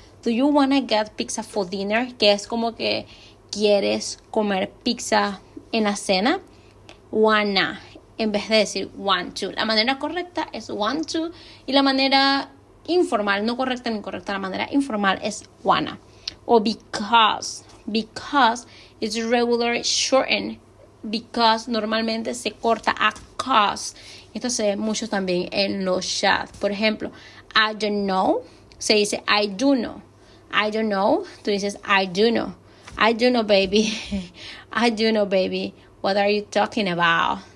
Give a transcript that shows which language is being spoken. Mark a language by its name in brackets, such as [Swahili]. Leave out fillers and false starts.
[English] Do you wanna get pizza for dinner? [Spanish] Que es como que quieres comer pizza en la cena. Wanna, en vez de decir want to. La manera correcta es want to y la manera informal, no correcta ni incorrecta, la manera informal es wanna. [English] O because is regularly shortened. [Spanish] Because normalmente se corta a cause. Esto se ve mucho también en los chats. Por ejemplo, [English] I don't know, [Spanish] se dice [English] I do know. I don't know, [Spanish] tú dices [English] I do know. I do know, baby. I do know, baby. What are you talking about?